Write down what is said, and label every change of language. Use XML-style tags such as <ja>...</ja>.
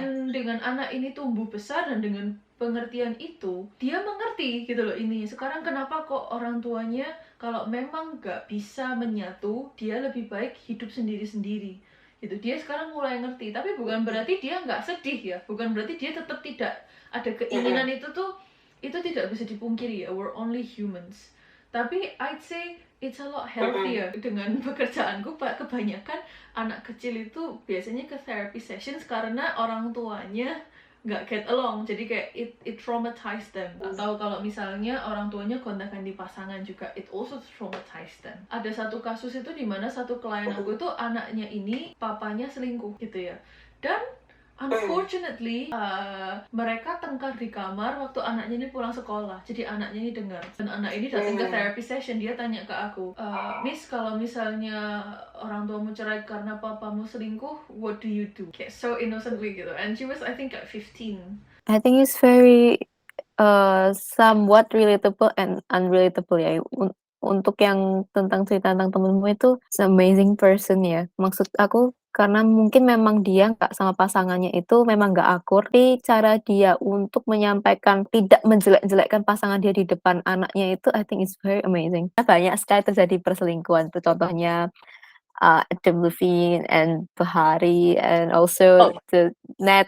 <id>Dengan anak ini tumbuh besar dan dengan pengertian itu, dia mengerti gitu loh, ini sekarang kenapa kok orang tuanya kalau memang gak bisa menyatu, dia lebih baik hidup sendiri-sendiri gitu. Dia sekarang mulai ngerti, tapi bukan berarti dia nggak sedih ya, bukan berarti dia tetap tidak ada keinginan. Itu tidak bisa dipungkiri ya,</id> <en>we're only humans.</en> <id>Tapi</id> <en>I'd say it's a lot healthier.</en> <id>Dengan pekerjaanku kebanyakan anak kecil itu biasanya ke therapy sessions karena orang tuanya nggak</id> <en>get along,</en> <id>jadi kayak</id> <en>it traumatized them.</en> <id>Atau kalau misalnya orang tuanya gonta-ganti pasangan juga,</id> <en>it also traumatized them.</en> <id>Ada satu kasus itu dimana satu klien aku itu anaknya ini papanya selingkuh gitu ya, dan unfortunately mereka tengkar di kamar waktu anaknya ini pulang sekolah. Jadi anaknya ini dengar, dan anak ini datang ke therapy session. Dia tanya ke aku, Miss, kalau misalnya orang tuamu cerai karena papamu selingkuh,</id> <en>what do you do?</en> <id>Kayak</id> <en>so innocently</en> <id>gitu.</id> <en>And she was I think at 15. I think it's very somewhat relatable and unrelatable ya.</en> <id>Untuk yang tentang cerita tentang temenmu itu</id> <en>amazing person</en> <id>ya. Maksud aku karena mungkin memang dia nggak sama pasangannya itu memang nggak akur. Tapi cara dia untuk menyampaikan tidak menjelek-jelekkan pasangan dia di depan anaknya itu</id> <en>I think it's very amazing.</en> <id>Banyak sekali terjadi perselingkuhan. Itu contohnya Adam Levine and Bahari and also the Net.</id>